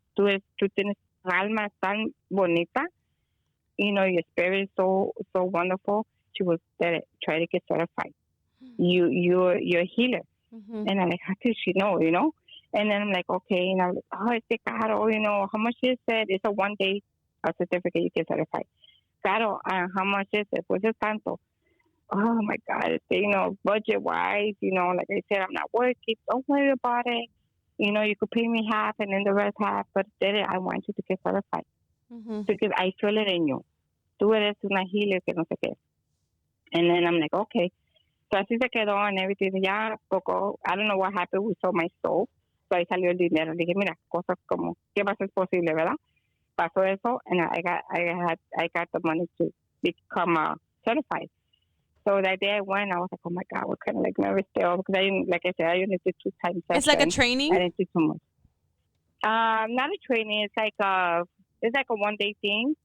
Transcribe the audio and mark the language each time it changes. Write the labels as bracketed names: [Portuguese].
[Spanish] Tú tienes alma tan bonita. [English] Your spirit is so wonderful. She was there. Try to get certified. You're a healer. Mm-hmm. And I'm like, how did she know? And then I'm like, okay. And I'm like, oh, it's caro. How much is it? It's a 1 day certificate you get certified. Caro, how much is it? [Spanish] Pues es tanto. [English] Oh my God, budget wise, like I said, I'm not working. Don't worry about it. You could pay me half and then the rest half, but I want you to get certified. Mm-hmm. Because I feel it in you. [Spanish] Tú eres una healer que no sé qué. [English] And then I'm like, okay. [Spanish] So así se quedó [English] and everything. [Spanish] Ya poco, [English] I don't know what happened. We sold my stove. So [Spanish] ahí salió el dinero. Dije, mira, cosas como, ¿qué va a ser posible, verdad? Pasó eso, [English] and I got the money to become certified. So that day I went, I was like, oh my God, we're kind of like nervous still because I didn't, like I said, I only did 2 times. It's like a training? I didn't do too much. Not a training. It's like a 1-day thing.